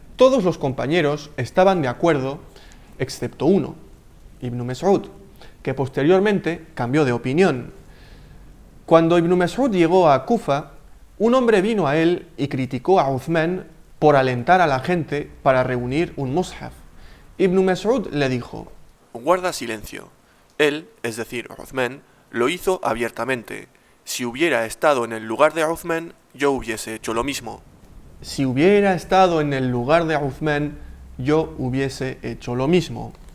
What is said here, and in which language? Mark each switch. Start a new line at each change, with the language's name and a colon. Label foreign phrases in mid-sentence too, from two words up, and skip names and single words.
Spanish: Todos los compañeros estaban de acuerdo, excepto uno, Ibn Mas'ud, que posteriormente cambió de opinión. Cuando Ibn Mas'ud llegó a Kufa, un hombre vino a él y criticó a Uthman por alentar a la gente para reunir un mushaf. Ibn Mas'ud le dijo: guarda silencio. Él, es decir, Uthman, lo hizo abiertamente. Si hubiera estado en el lugar de Uthman, yo hubiese hecho lo mismo. Si hubiera estado en el lugar de Uthman, yo hubiese hecho lo mismo.